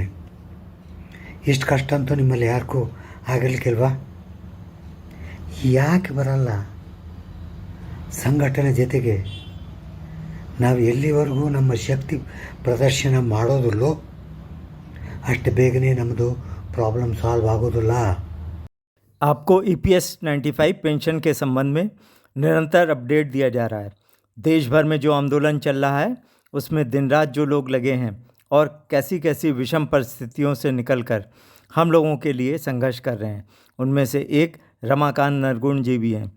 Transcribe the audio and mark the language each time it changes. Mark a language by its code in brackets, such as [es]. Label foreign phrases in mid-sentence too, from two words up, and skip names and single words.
[kn] ಇಷ್ಟು ಕಷ್ಟ ಅಂತೂ ನಿಮ್ಮಲ್ಲಿ ಯಾರಿಗೂ ಆಗಿರ್ಲಿಕ್ಕಿಲ್ವಾ? ಯಾಕೆ ಬರಲ್ಲ? ಸಂಘಟನೆ ಜೊತೆಗೆ ನಾವು ಎಲ್ಲಿವರೆಗೂ ನಮ್ಮ ಶಕ್ತಿ ಪ್ರದರ್ಶನ ಮಾಡೋದಿಲ್ಲೋ ಅಷ್ಟು ಬೇಗನೆ ನಮ್ಮದು ಪ್ರಾಬ್ಲಮ್ ಸಾಲ್ವ್ ಆಗೋದಿಲ್ಲ. [hi] आपको EPS 95 पेंशन के संबंध में निरंतर अपडेट दिया जा रहा है। देश भर में जो आंदोलन चल रहा है उसमें दिन रात जो लोग लगे हैं और कैसी कैसी विषम परिस्थितियों से निकलकर हम लोगों के लिए संघर्ष कर रहे हैं, उनमें से एक रमाकांत नरगुण जी भी हैं।